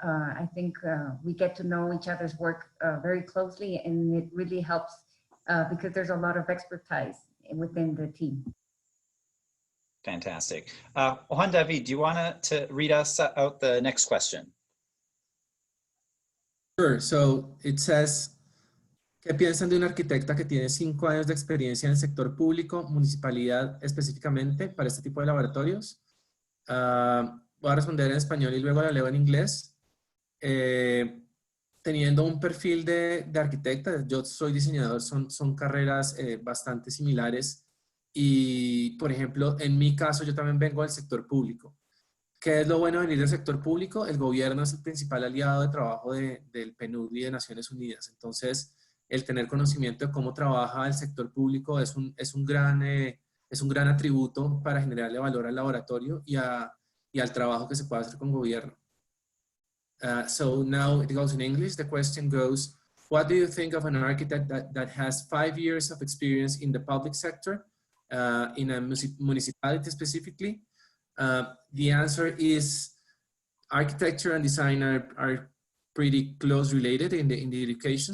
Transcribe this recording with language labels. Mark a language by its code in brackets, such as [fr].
[en] I think we get to know each other's work very closely, and it really helps because there's a lot of expertise within the team. Fantastic. Juan David, do you want to read us out the next question? Sure. So it says, [es] ¿qué piensan de una arquitecta que tiene 5 años de experiencia en el sector público, municipalidad específicamente, para este tipo de laboratorios? Voy a responder en español y luego la leo en inglés. Teniendo un perfil de arquitecta, yo soy diseñador, son carreras bastante similares. Y, por ejemplo, en mi caso, yo también vengo del sector público. ¿Qué es lo bueno de venir del sector público? El gobierno es el principal aliado de trabajo del PNUD y de Naciones Unidas. Entonces, el tener conocimiento de cómo trabaja el sector público es un gran atributo para generarle valor al laboratorio y al trabajo que se puede hacer con gobierno. [en] So now it goes in English. The question goes, what do you think of an architect that has 5 years of experience in the public sector, in a municipality specifically? The answer is architecture and design are pretty close related in the education.